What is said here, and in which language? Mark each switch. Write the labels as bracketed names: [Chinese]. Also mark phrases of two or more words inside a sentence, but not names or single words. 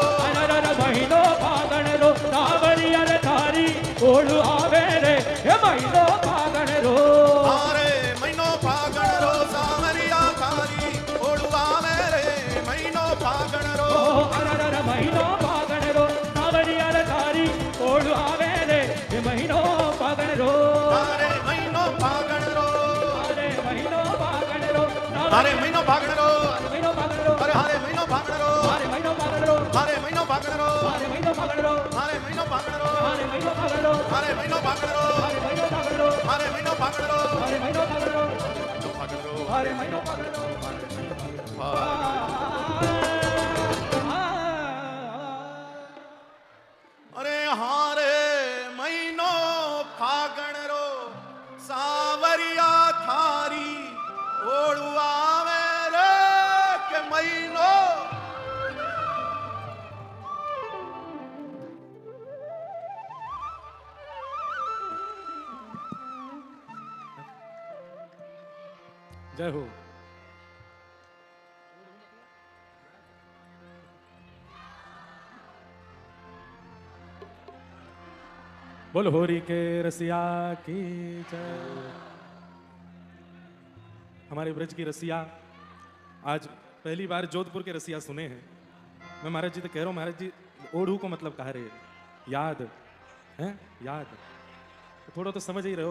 [Marwari] अरे महीनो फागण रो सावरिया थारी ओळू आवे रे ये महीनो फागण रो अरे महीनो फागण रो सावरिया थारी ओळू आवे रे महीनो फागण रो अरे महीनो फागण रो सावरिया थारी ओळू आवे रे ये महीनो फागण रो अरे महीनो फागण रो अरे महीनो फागण रो अरे महीनो फागण रो महीनो फागण रो अरे हरे महीनो फागण रो अरे महीनो फागण रो हरे महीनो फागण रो अरे महीनो फागण रो हरे महीनो फागण रो अरे महीनो फागण रो हरे महीनो फागण रो अरे महीनो फागण रो हरे महीनो फागण रो अरे महीनो फागण रो फागण रो अरे महीनो फागण रो अरे हारे महीनो फागण रो सावरिया थारी ओळू आवे रे के महीनो [Hindi] जय हो। बोल होरी के रसिया की जय। हमारे ब्रज की रसिया आज पहली बार जोधपुर के रसिया सुने हैं। मैं महाराज जी तो कह रहा हूँ, महाराज जी ओढ़ू को मतलब कह रहे याद है, याद तो थोड़ा तो समझ ही रहे हो।